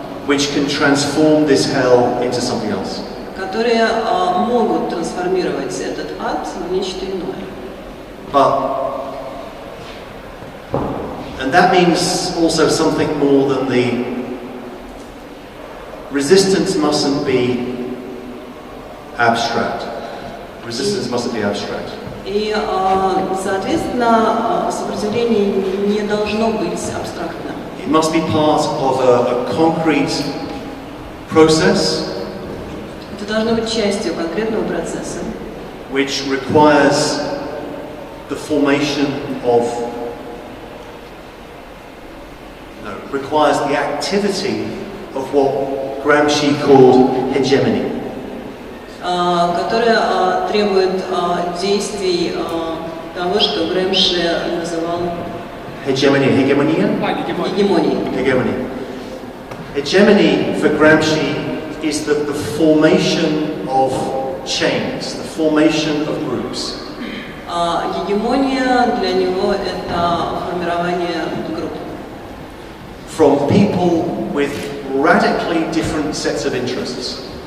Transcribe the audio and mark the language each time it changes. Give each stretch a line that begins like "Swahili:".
English: Which can transform this hell into something else.
Russian: Которые могут трансформировать этот ад в нечто иное.
English: And that means also something more than the resistance mustn't be abstract. Resistance mustn't be abstract.
Russian: И, соответственно, сопротивление не должно быть абстрактным.
English: It must be part of a concrete process.
Russian: Это должно быть частью конкретного процесса.
English: Which requires the formation of, requires the activity of what Gramsci called hegemony.
Russian: Которая требует действий того, что Грэмши называл
English: Hegemonia? Hegemony for Gramsci is the formation of chains, the formation of groups.
Russian: Гегемония для него это формирование групп.
English: From people with radically different sets of interests.